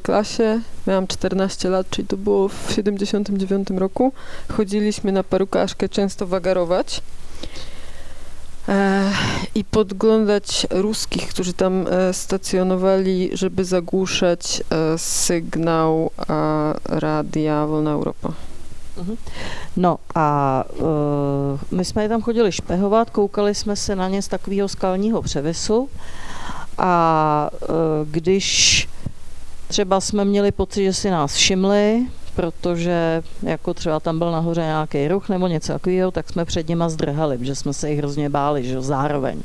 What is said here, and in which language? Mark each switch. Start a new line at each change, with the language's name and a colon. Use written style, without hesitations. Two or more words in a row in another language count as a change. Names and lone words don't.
Polish: klasie, miałam 14 lat, czyli to było w 79 roku, chodziliśmy na Parukářkę często wagarować i podglądać ruskich, którzy tam stacjonowali, żeby zagłuszać sygnał radia Wolna Europa.
Czech: No a my jsme je tam chodili špehovat, koukali jsme se na ně z takového skalního převisu a když třeba jsme měli pocit, že si nás všimli, protože jako třeba tam byl nahoře nějaký ruch nebo něco takového, tak jsme před nima zdrhali, protože jsme se jich hrozně báli, že zároveň.